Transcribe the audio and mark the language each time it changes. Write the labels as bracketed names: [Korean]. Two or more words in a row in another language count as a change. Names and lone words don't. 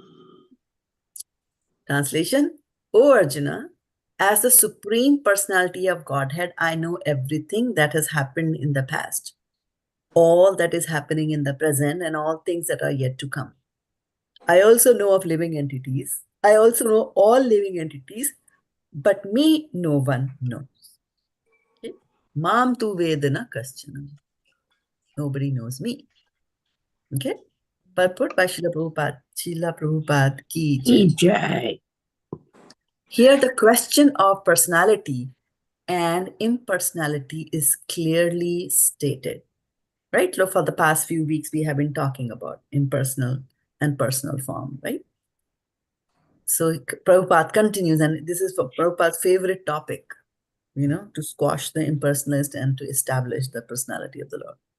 [English] Translation: O Arjuna, as the Supreme Personality of Godhead, I know everything that has happened in the past, all that is happening in the present, and all things that are yet to come. I also know of living entities. I also know all living entities, but me no one knows. [Sanskrit] Okay? Mam tu vedana kaścana. [English] Nobody knows me. Okay? Purport by Srila Prabhupada. [Hindi] Srila Prabhupada ki jai. Jai. [English] Here the question of personality and impersonality is clearly stated. Right? So for the past few weeks, we have been talking about impersonal and personal form, right? So Prabhupada continues, and this is for Prabhupada's favorite topic, to squash the impersonalist and to establish the personality of the Lord.